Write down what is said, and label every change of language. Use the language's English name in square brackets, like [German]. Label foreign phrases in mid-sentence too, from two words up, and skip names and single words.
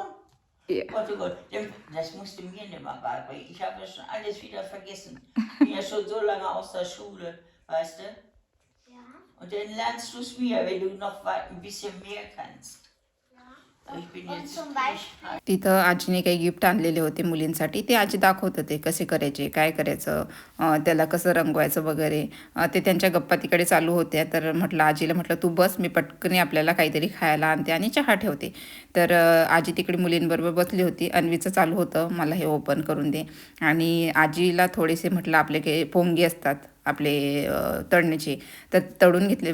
[German] Ja. Gott, oh Gott, das musst du mir nicht mal beibringen. Ich habe ja schon alles wieder vergessen. Ich bin ja schon so lange aus der Schule, weißt du? Ja. Und dann lernst du es mir, wenn du noch ein bisschen mehr kannst. Ich bin Und jetzt zum Beispiel, [Marathi] तिथं आजीने काही गिफ्ट आणलेले होते मुलींसाठी, ते आजी दाखवत होते कसे करायचे, काय करायचं, त्याला कसं रंगवायचं वगैरे. ते त्यांच्या गप्पा तिकडे चालू होत्या. तर म्हटलं आजीला, म्हटलं तू बस, मी पटकन आपल्याला काहीतरी खायला आणते आणि चहा ठेवते. तर आजी तिकडे मुलींबरोबर बसली होती. अन्वीचं चालू होतं मला हे ओपन करून दे, आणि आजीला थोडेसे म्हटलं आपले काही पोंगे असतात आपले तळण्याचे, तर तळून घेतले.